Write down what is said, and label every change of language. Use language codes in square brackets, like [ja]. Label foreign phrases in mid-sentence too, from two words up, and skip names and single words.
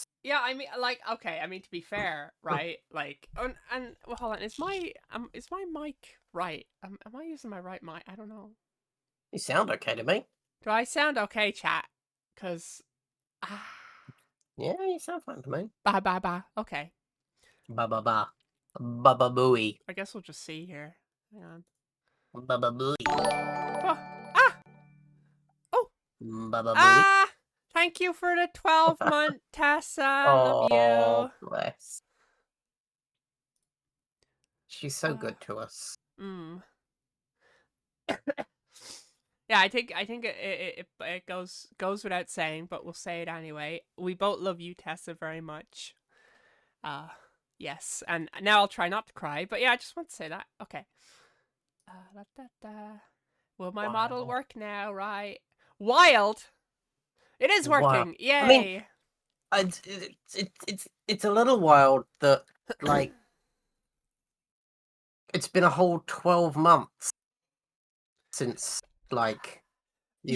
[en] yeah, I mean, like, okay, I mean, to be fair, right? Like, and well, hold on, is my mic right? Am I using my right mic? I don't know. You sound okay to me. Do I sound okay, chat? Cause ah, Yeah, you sound fine to me. bye. Okay, Ba ba ba, ba ba booey, I guess we'll just see here. Hang on. ba ba booey, Oh, ah, oh, ba ba booey. ah! Thank you for the 12-month, Tessa. Love Oh, you. bless. She's so Uh, good to us. mm. Yeah, I think it goes without saying, but we'll say it anyway. We both love you, Tessa, very much. Uh, yes, and now I'll try not to cry. But yeah, I just want to say that. Okay. Da, da, da. Will my model Wow, work now? Right. Wild. It is wow. working. I mean, Yay. it's a little wild that like it's been a whole 12 months since like you